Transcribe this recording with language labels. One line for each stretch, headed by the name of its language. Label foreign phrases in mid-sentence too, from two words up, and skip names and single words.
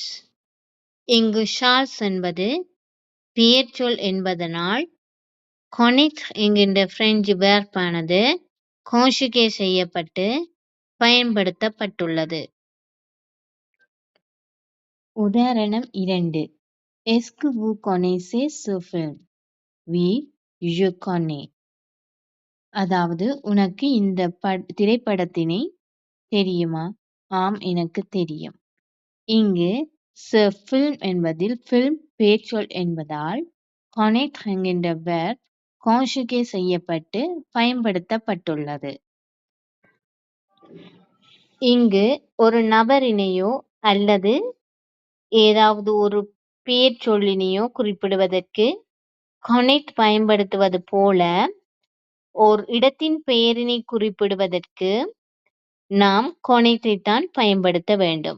Tamil: இங்கு சார்ல்ஸ் என்பது பெயர் சொல் என்பதனால் கொனெட் என்கின்ற பிரெஞ்சு வேர்பானது கான்ஜுகே செய்யப்பட்டு பயன்படுத்தப்பட்டுள்ளது. உதாரணம் 2.
French: Est-ce que vous connaissez ce film? Oui, je connais.
Tamil: அதாவது உனக்கு இந்த திரைப்படத்தினை தெரியுமா? ஆம், எனக்கு தெரியும். இங்கு
French: ce film
Tamil: என்பதில் film பெயர்ச்சொல் என்பதால் connaître என்கின்ற verb கான்ஜுகே செய்யப்பட்டு பயன்படுத்தப்பட்டுள்ளது. இங்கு ஒரு நபரினையோ அல்லது ஏதாவது ஒரு பெயர் சொல்லினையோ குறிப்பிடுவதற்கு கொனெட் பயன்படுத்துவது போல ஓர் இடத்தின் பெயரினை குறிப்பிடுவதற்கு நாம் கொனெட்டை தான் பயன்படுத்த வேண்டும்.